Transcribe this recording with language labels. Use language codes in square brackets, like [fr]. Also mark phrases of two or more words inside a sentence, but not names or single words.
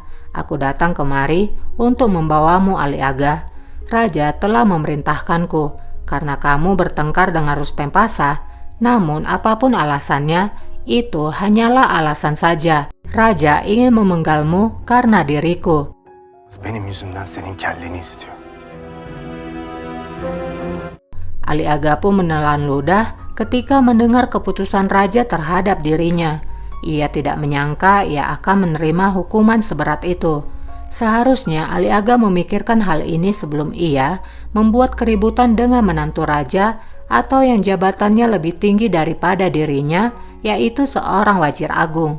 [id] Aku datang kemari untuk membawamu Ali Aga. Raja telah memerintahkanku karena kamu bertengkar dengan Rustem Pasha. Namun apapun alasannya, itu hanyalah alasan saja. Raja ingin memenggalmu karena diriku. [tr] benim yüzümden senin kelleni istiyor. [id] Ali Aga pun menelan ludah ketika mendengar keputusan raja terhadap dirinya. Ia tidak menyangka ia akan menerima hukuman seberat itu. Seharusnya Ali Aga memikirkan hal ini sebelum ia membuat keributan dengan menantu raja atau yang jabatannya lebih tinggi daripada dirinya, yaitu seorang wazir agung.